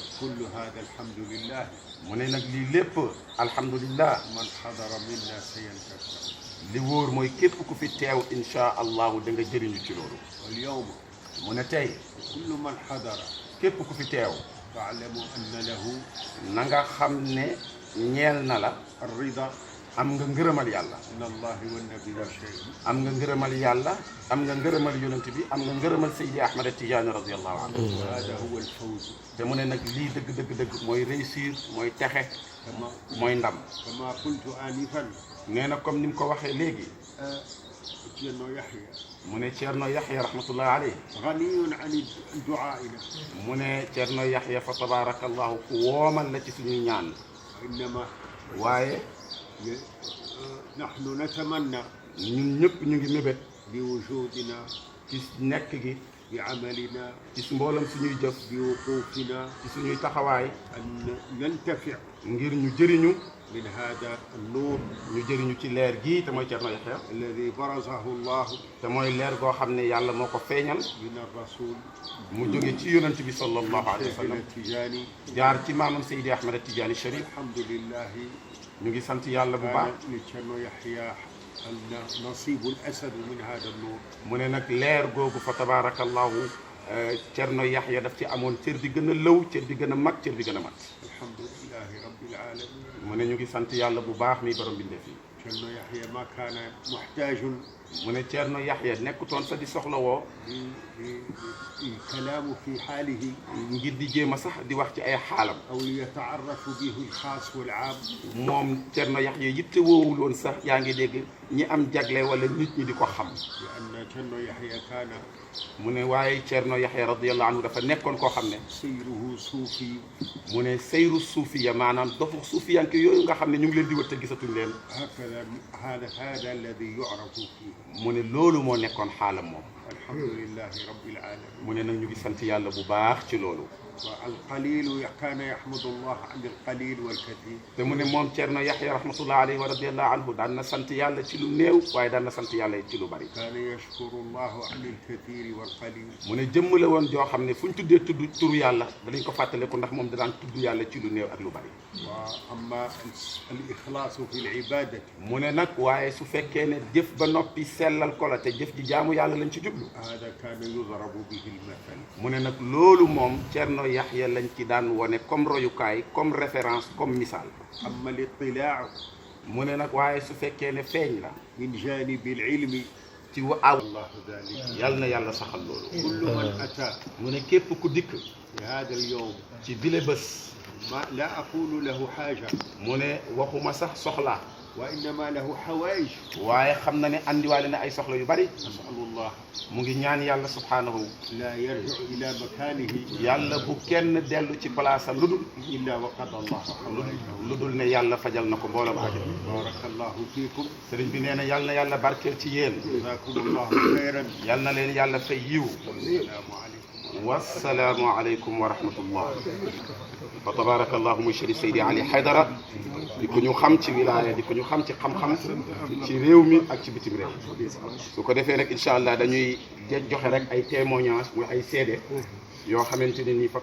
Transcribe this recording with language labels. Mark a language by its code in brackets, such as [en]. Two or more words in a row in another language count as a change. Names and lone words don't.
[ar] كل هذا الحمد لله. [wo] mu ne nag lii lépp alhamdulillah [ar] من حضر منا سينتفع. [wo] li wóor mooy képp ku fi teew [ar] إن شاء الله [wo] da nga jëriñu ci loolu. [ar] واليوم [wo] mu ne tey [ar] كل من حضر [wo] képp ku fi teew [ar] فاعلموا أن له [wo] na nga xam ne ñeel na la [ar] الرضا [wo] am nga ngërëmal yàlla. [ar] من الله والنبي والشيخ. [wo] am nga ngërëmal yàlla am nga ngërëmal yonent bi am nga ngërëmal Seydi Ahmad Tijaani [ar] رضي الله عنه. وهذا هو الفوز. [wo] te mu ne nag lii dëgg dëgg dëgg mooy réussir mooy texe mooy ndam. [ar] كما قلت آنفا. [wo] nee na comme ni mu ko waxee léegi [ar] Cerno يحيى [wo] mu ne Cerno Yaxya [ar] رحمة الله عليه غني عن دعائنا. [wo] mu ne Cerno Yaxya [ar] فتبارك الله [wo] ku woomal la ci suñuy ñaan. [ar] إنما [wo] waaye [ar] نحن نتمنى [wo] ñun ñëpp ñu ngi mébét [ar] بوجودنا [wo] ci nekk gi [ar] بعملنا [wo] ci mboolam suñuy jëf [ar] بوقوفنا [wo] ci suñuy taxawaay [ar] أن ننتفع [wo] ngir ñu jëriñu [ar] من هذا النور [wo] ñu jëriñu ci leer gii te mooy Cerno Yaxya [ar] الذي برزه الله [wo] te mooy leer goo xam ne yàlla moo ko feeñal [ar] من الرسول [wo] mu jóge ci yonent bi [ar] صلى الله عليه و شيخنا sallam التجاني. [wo] jaar ci maamam Seydi Ahmad Tijaani Sharif. [ar] الحمد لله [wo] ñu ngi sant yàlla bu baax. [ar] كان لشرno يحيى نصيب الأسد من هذا النور. [wo] mu ne nag leer googu [ar] فتبارك الله [wo] Cerno Yaxya daf ci amoon cër bi gën a lëw cër bi gën a mag cër bi gën a mat. [ar] الحمد لله رب العالمين. [wo] mu ne ñu ngi sant yàlla bu baax mi borom bindee fii. [ar] شرno يحيى ما كان محتاج [wo] mu ne Ceerno Yaxya nekkutoon sa di soxla woo [ar] الكلام في حاله [wo] ngir di jéem a sax di wax ci ay xaalam [ar] أو ليتعرف به الخاص والعام [wo] moom Ceerno Yaxya yitte woowul woon sax yaa ngi dégg ñi am jagle wala nit ñi di ko xam [ar] لأن كان يحيى كان [wo] mu ne waaye Ceerno Yaxya radiyallahu anhu dafa nekkoon koo xam ne [ar] سيره صوفي [wo] mu ne [ar] سير صوفية [wo] maanaam dofu suufiyanke yooyu nga xam ne ñu ngi leen di wër te gisatuñ leen [ar] هكذا هذا الذي يعرف فيه [wo] mu ne loolu moo nekkoon xaalam moom [ar] الحمد لله رب العالمين [wo] mu ne nag ñu ngi sant yàlla bu baax ci loolu [ar] والقليل كان يحمد الله عن القليل والكثير [wo] te mu ne moom Ceerno Yaxya [ar] رحمة الله عليه ورضي الله عنه [wo] daan na sant yàlla ci lu néew waaye daan na sant yàlla ci lu bari [ar] كان يشكر الله عن الكثير والقليل [wo] mu ne jëmm la woon joo xam ne fu ñu tuddee tudd turu yàlla danañ ko fàttaliku ndax moom daan tudd yàlla ci lu néew ak lu bari [ar] وأما الإخلاص في العبادة [wo] mu ne nag waaye su fekkee ne jëf ba noppi sellal ko la te jëf ji jaamu yàlla lañ ci jublu [ar] هذا كان يضرب به المثل [wo] mu ne nag loolu moom Ceerno Yaxya lañ ci daan wone comme royukaay [fr] comme référence comme [wo] misaal [ar] أما الاطلاع [wo] mu ne nag waaye su fekkee ne feeñ la [ar] من جانب العلم [wo] ci aw [ar] الله ذلك [wo] yal na yàlla saxal loolu [ar] كل من أتى [wo] mu ne képp ku dikk [ar] في هذا اليوم [wo] ci bile bés [ar] ما لا أقول له حاجة [wo] mu ne waxuma sax soxla [ar] وإنما له حوائج [wo] waaye xam na ne andiwaale na ay soxla yu bari [ar] أسأل الله [wo] mu ngi ñaan yàlla subhaanahu [ar] لا يرجع إلى مكانه [wo] yàlla bu kenn dellu ci palaasam lu dul [ar] إلا وقد الله حوائجه [wo] lu dul ne yàlla fajal na ko mboolem aajo [ar] بارك الله فيكم [wo] sëriñ bi nee na yal na yàlla barkeel ci yéen [ar] جزاكم الله خيرا [wo] yal na leen yàlla fay yiw [ar] السلام عليكم والسلام عليكم ورحمة الله فتبارك الله [wo] muy Chérif Seydi Ali Haydara di ko ñu xam ci wilaaya di ko ñu xam ci xam-xam ci réew mi ak ci bitim réew su ko defee nag [ar] إن شاء الله [wo] dañuy joxe rek ay témoignage muy ay seede yoo xamante ne nii fa